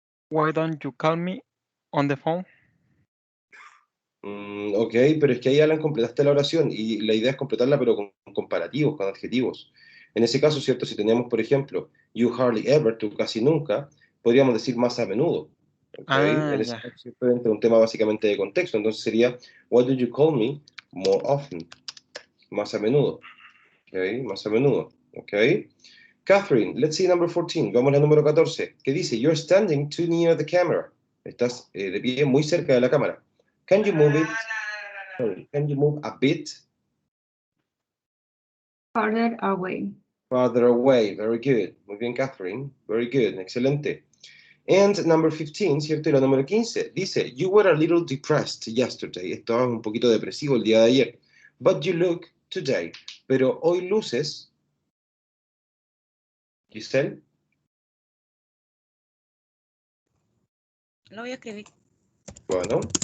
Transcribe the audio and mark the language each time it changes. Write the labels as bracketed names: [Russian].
[English] Why don't you call me on the phone? [Spanish] Ok, pero es que ahí, Alan, completaste la oración y la idea es completarla pero con comparativos, con adjetivos. En ese caso, ¿cierto? Si tenemos, por ejemplo, [English] you hardly ever, [Spanish] tú casi nunca, podríamos decir más a menudo. Ok, Ah, en ese ya. caso, ¿cierto? Entra un tema básicamente de contexto. Entonces sería, [English] why do you call me more often? [Spanish] Más a menudo. [English] Ok, [Spanish] más a menudo. [English] Ok. Catherine, let's see number 14. [Spanish] Vamos a la número 14. ¿Qué dice? [English] You're standing too near the camera. [Spanish] Estás de pie muy cerca de la cámara. [English] Can you move it? Sorry, can you move a bit farther away. farther away? Very good. Muy bien, Catherine. Very good. Excelente. And number 15, ¿cierto? [Spanish] Y la número 15 dice, [English] you were a little depressed yesterday. [Spanish] Estabas un poquito depresivo el día de ayer. [English] But you look today. [Spanish] Pero hoy luces, [English] Giselle. [Spanish] Lo voy a escribir. Bueno.